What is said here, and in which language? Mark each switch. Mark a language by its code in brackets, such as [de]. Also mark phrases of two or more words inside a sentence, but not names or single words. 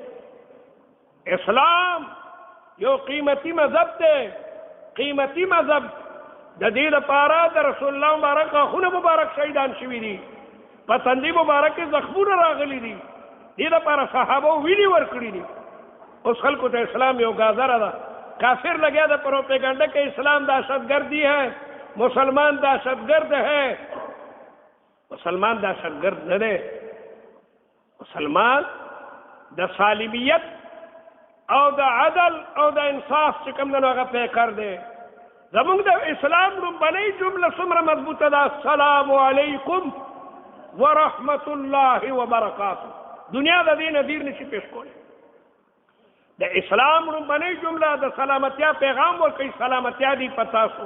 [ps] اسلام یو قیمتي مذهب دی، قیمتي مذهب. د دې لپاره د رسول الله مبارک غاښونه مبارک شهیدان شوي دي، په تندي مبارک کې زخمونه راغلي دي، دې لپاره صحابه وینې ورکړي دي. اوس خلکو ته اسلام یو گازره ده. کافر لگیا ده [ur] پروپیگنڈا کہ اسلام دہشت گردی ہے، مسلمان دہشت گرد ہے. [ps] مسلمان دہشت گرد نہ دے، مسلمان د سالمیت او د عدل او د انصاف چې کوم دنو هغه پې کر دے. زمونږ د اسلام لومبنۍ جمله څومره مضبوطه ده، [ar] السلام علیکم ورحمت الله وبرکاته. [ps] دنیا د دې نظیر نشي پیش کولی. د اسلام لومبنۍ جمله د سلامتیا پیغام ورکوي، سلامتیا دی پتاسو.